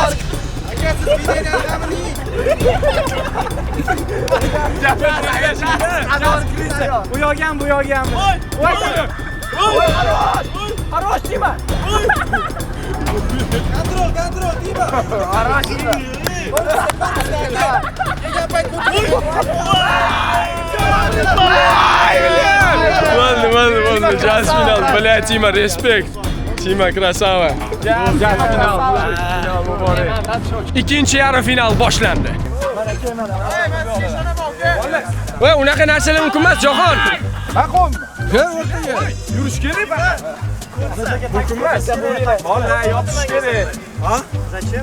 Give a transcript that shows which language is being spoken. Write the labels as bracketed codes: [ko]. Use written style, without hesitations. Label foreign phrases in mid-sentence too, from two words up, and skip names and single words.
[uz] Bu yo'g'am. Harosh deyma. Kontrol deyma. Harosh deyma. [ru] Ладно, сейчас финал. Бля, Тима, респект. Тима, красава. [uz] Ikkinchi yarim final boshlandi. Voy, unaqa narsalar mumkin emas, Jahon. Maqom. Yurish kerak faqat. Mumkin emas. Vallahi yopish kerak. Ha? Zachем?